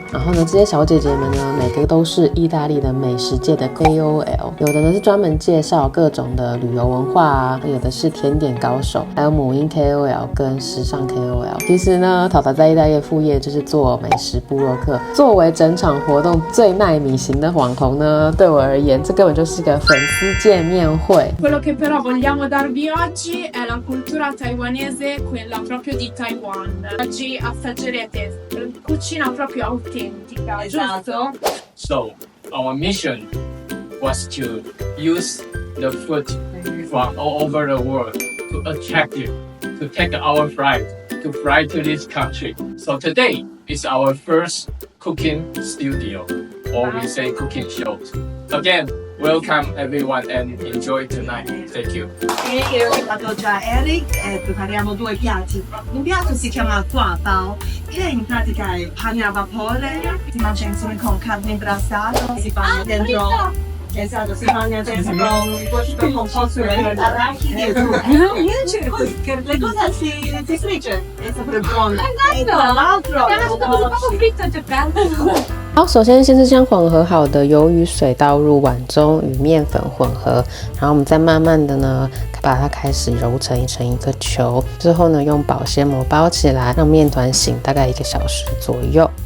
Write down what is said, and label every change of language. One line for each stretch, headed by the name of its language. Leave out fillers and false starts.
Chinese: 然后呢，这些小姐姐们呢，每个都是意大利的美食界的 KOL， 有的呢是专门介绍各种的旅游文化啊，有的是甜点高手，还有母婴 KOL 跟时尚 KOL。其实呢，淘淘在意大利的副业就是做美食部落客。作为整场活动最耐米型的网红呢，对我而言，这根本就是个粉丝见面会。
Italian: Quello che però vogliamo darvi oggi è la cultura taiwanese, quella proprio di Taiwan. Oggi assaggerete cucina proprio autentica, giusto?
English: So, our mission was to use the food from all over the world to attract you, to take our flight, to fly to this country. So today is our first cooking studio, or we say cooking show. Again, welcome everyone and enjoy tonight. Thank you.
Italian: Io ho fatto già Eric e prepariamo due piatti. Un piatto si chiama guabao, che in pratica è pane a vapore, si mangia insieme con carne brassata, si fa dentro. Esatto, si mangia dentro un composto di arachidi e tutto. Le cose si frigge, è sempre buono. E tra l'altro fritto già bello.
Chinese: 好，首先是将混合好的鱿鱼水倒入碗中，与面粉混合，然后我们再慢慢的呢，把它开始揉成一个球，之后呢，用保鲜膜包起来，让面团醒大概1个小时左右。